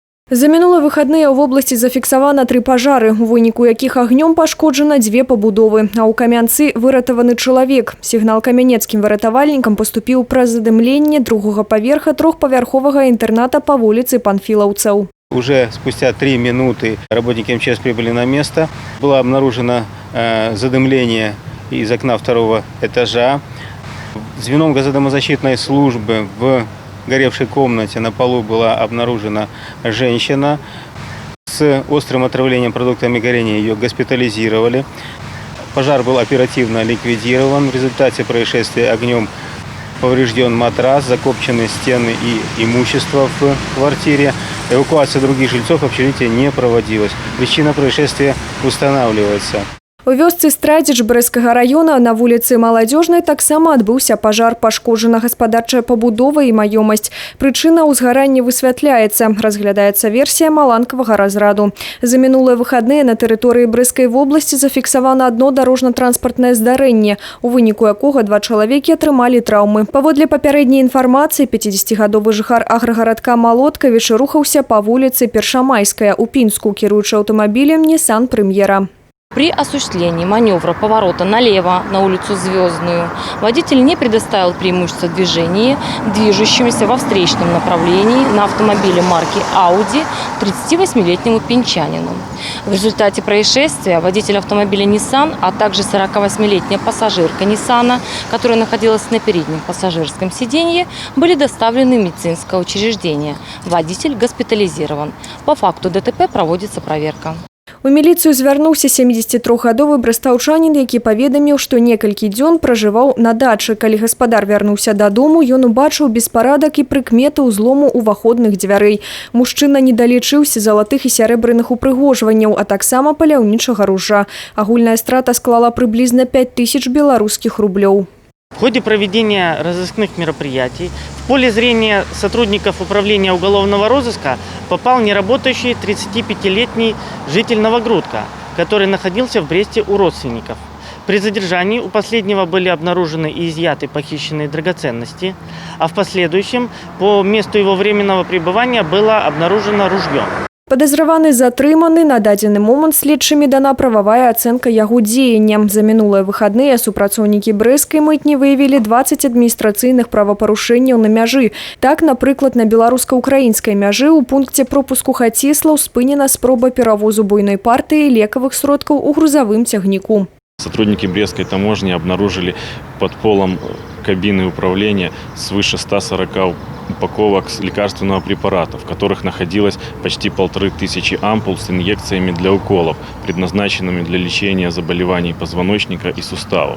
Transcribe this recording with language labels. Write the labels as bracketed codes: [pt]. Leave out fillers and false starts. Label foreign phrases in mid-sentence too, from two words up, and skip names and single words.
[be] За мінулыя выхадныя ў вобласці зафіксавана 3 пажары, у выніку якіх агнём пашкоджана 2 пабудовы, а ў Камянцы выратаваны чалавек. Сігнал камянецкім выратавальнікам паступіў пра задымленне другога паверха трохпавярховага інтэрната па вуліцы Панфілаўцаў. [ru] Уже спустя 3 минуты работники МЧС прибыли на место. Было обнаружено задымление из окна 2-го этажа. Звеном газодомозащитной службы в горевшей комнате на полу была обнаружена женщина. С острым отравлением продуктами горения ее госпитализировали. Пожар был оперативно ликвидирован. В результате происшествия огнем поврежден матрас, закопчены стены и имущество в квартире. Эвакуация других жильцов общежития не проводилась. Причина происшествия устанавливается. [be] У вёсцы Страдзіч Брэскага района на вуліцы Маладзёжнай таксама адбыўся пажар, пашкоджана гаспадарчая пабудова і маёмасць. Прычына ўзгарання высвятляецца. Разглядаецца версія маланкавага разраду. За мінулыя выхадныя на тэрыторыі Брэскай вобласці зафіксавана одно дарожна-транспартнае здарэнне, у выніку якога 2 чалавекі атрымалі траўмы. Паводле папярэдняй інфармацыі, 50гадовы жыхар аграгарадка Малоткавіч рухаўся па вуліцы Першамайская у Пінску, кіруючы аўтамабілем Nissan Премьера. [ru] При осуществлении маневра поворота налево на улицу Звездную водитель не предоставил преимущество движения движущемуся во встречном направлении на автомобиле марки Audi 38-летнему пинчанину. В результате происшествия водитель автомобиля Nissan, а также 48-летняя пассажирка Nissan, которая находилась на переднем пассажирском сиденье, были доставлены в медицинское учреждение. Водитель госпитализирован. По факту ДТП проводится проверка. [be] У міліцыю звярнуўся 73гадовы брастаўчанін, які паведаміў, што некалькі дзён пражываў на дачы. Калі гаспадар вярнуўся дадому, ён убачыў беспарадак і прыкметы ўзлому уваходных дзвярэй. Мужчына не далічыўся залатых і сярэбраных упрыгожванняў, а таксама паляўнічага ружа. Агульная страта склала прыблізна 5000 беларускіх рублёў. [ru] В ходе проведения разыскных мероприятий в поле зрения сотрудников управления уголовного розыска попал неработающий 35-летний житель Новогрудка, который находился в Бресте у родственников. При задержании у последнего были обнаружены и изъяты похищенные драгоценности, а в последующем по месту его временного пребывания было обнаружено ружье. [be] Падазраваны затрыманы, на дадзены момант следчымі дана прававая ацэнка яго дзеянням. За мінулыя выхадныя супрацоўнікі брэскай мытні выявілі 20 адміністрацыйных правапарушэнняў на мяжы. Так, напрыклад, на беларуска-украінскай мяжы ў пункце пропуску Хаціслаў спынена спроба перавозу буйной партыі лекавых сродкаў у грузавым цягніку. [ru] Сотрудники Брестской таможни обнаружили под полом кабины управления свыше 140 упаковок лекарственного препарата, в которых находилось почти 1500 ампул с инъекциями для уколов, предназначенными для лечения заболеваний позвоночника и суставов.